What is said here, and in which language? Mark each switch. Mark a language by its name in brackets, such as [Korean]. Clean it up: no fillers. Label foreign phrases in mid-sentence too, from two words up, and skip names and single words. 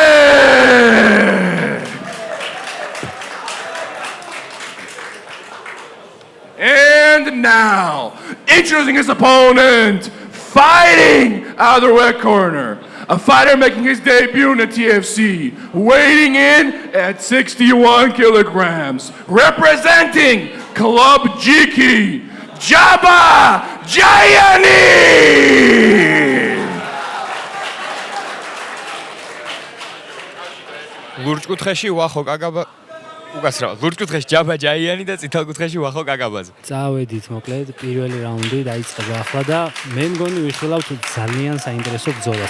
[English] And now, introducing his opponent, fighting out of the red corner, a fighter making his debut in the TFC, weighing in at 61 kilograms, representing Club Jiki, Jaba Jayani! [Georgian] ლურჯკუთხეში ვახო კაკაბა უკაცრავად ლურჯკუთხეში ჯაბა ჯაიანი და წითელკუთხეში ვახო კაკაბაძე. წავედით მოკლედ პირველი რაუნდი დაიწყება ახლა და მე მგონი ვიხილავთ ძალიან საინტერესო ბრძოლას.